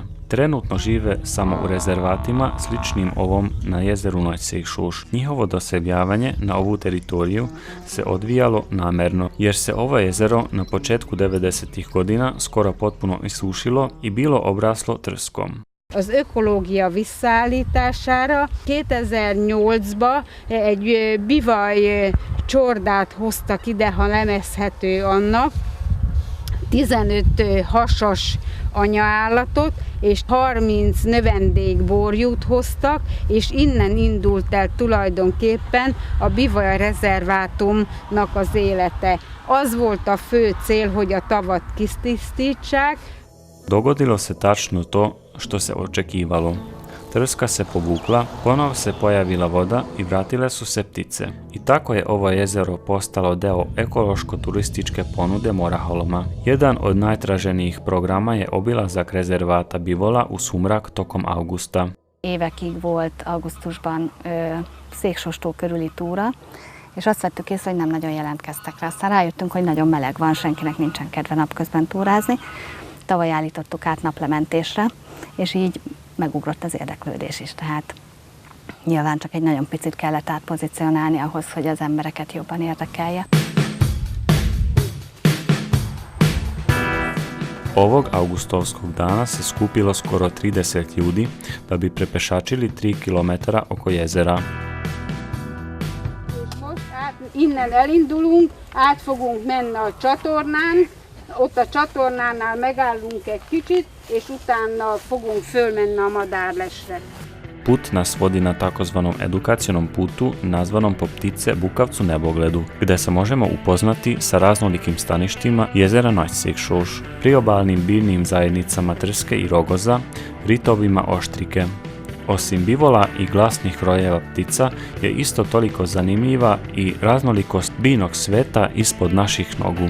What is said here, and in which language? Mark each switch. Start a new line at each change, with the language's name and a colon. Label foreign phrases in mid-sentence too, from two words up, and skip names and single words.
Serbian: Trenutno žive samo u rezervatima sličnim ovom na jezeru Noćsek Šuš. Njihovo doseljavanje na ovu teritoriju se odvijalo namerno, jer se ovo jezero na početku 90. godina skoro potpuno isušilo i bilo obraslo trskom.
Hungarian: Az ökológia visszaállítására 2008-ban egy bivaj csordát hoztak ide, ha lemezhető annak, 15 hasas anyaállatot és 30 növendékborjút hoztak, és innen indult el tulajdonképpen a bivaj rezervátumnak az élete. Az volt a fő cél, hogy a tavat kitisztítsák.
Serbian: Dogodilo se tačno to što se očekivalo. Trska se povukla, ponov se pojavila voda i vratile su se ptice. I tako je ovo jezero postalo deo ekološko-turističke ponude Morahalma. Jedan od najtraženijih programa je obilazak rezervata bivola u sumrak tokom auguszta.
Hungarian: Évekig volt augusztusban Széksos-tó körüli túra, és azt vettük észre, hogy nem nagyon jelentkeztek rá. Aztán rájöttünk, hogy nagyon meleg van, senkinek nincsen kedve napközben túrázni. Tavaly állítottuk át naplementésre, és így megugrott az érdeklődés is. Tehát nyilván csak egy nagyon picit kellett átpozicionálni ahhoz, hogy az embereket jobban érdekelje.
Serbian: Ovog augustovskog dana se skupilo skoro 30 ljudi da bi prepešačili 3 km oko jezera.
Hungarian: Innen elindulunk, át fogunk menni a csatornán, ott a csatornánál megállunk egy kicsit, és utána fogunk fölmenni a Madárlesre.
Serbian: Put nas vodi na takozvanom edukacionom putu nazvanom po ptice Bukavcu nebogledu, gde se možemo upoznati sa raznolikim staništima jezera Noćsek Šuš, priobalnim biljnim zajednicama trske i rogoza, ritovima oštrike. Osim bivola i glasnih rojeva ptica je isto toliko zanimljiva i raznolikost biljnog sveta ispod naših nogu.